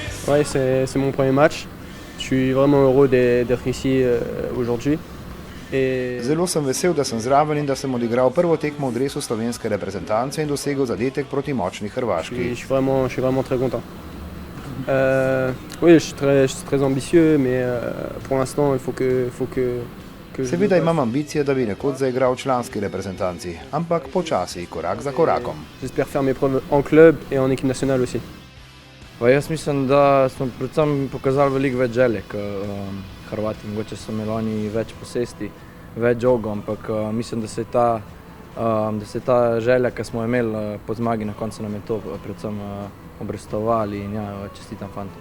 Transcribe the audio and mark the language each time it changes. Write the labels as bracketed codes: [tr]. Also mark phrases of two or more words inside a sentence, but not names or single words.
[fr] Ouais, c'est mon premier match. Je suis vraiment heureux d'être ici aujourd'hui. [sl] Zelo sem vesel, da sem zraven in da sem odigral prvo tekmo v dresu slovenske reprezentance in dosegel zadetek proti močni Hrvaški. [fr] Je suis vraiment très content. Oui, je suis très ambitieux, mais pour l'instant, il faut que [sl] Seveda imam ambicije, da bi nekoč zaigral v članski reprezentanci, ampak počasi, korak za korakom. [fr] J'espère faire mes preuves en club et en équipe nationale aussi. [sl] Jaz mislim, da smo predvsem pokazali veliko več želje k Hrvati. Mogoče so imeli oni več posesti, več žogov, ampak mislim, da se je ta želja, ki smo imeli po zmagi, na koncu nam je to predvsem obrestovali in čestitam fantom.